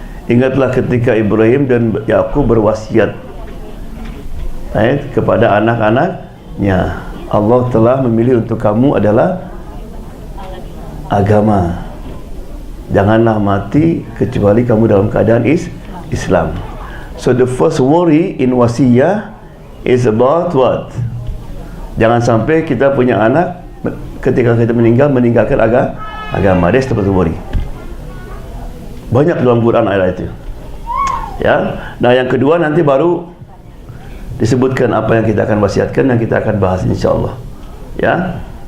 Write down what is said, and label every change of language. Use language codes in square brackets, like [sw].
[id] Ingatlah ketika Ibrahim dan Yakub berwasiat kepada anak-anaknya, Allah telah memilih untuk kamu adalah agama. Janganlah mati kecuali kamu dalam keadaan Islam. [en] So the first worry in wasiyah is about what? [id] Jangan sampai kita punya anak ketika kita meninggalkan agama. [en] That's the first worry. [id] Banyak dalam Quran ayat itu. Ya. Nah, yang kedua nanti baru disebutkan apa yang kita akan wasiatkan dan kita akan bahas insyaallah. Ya.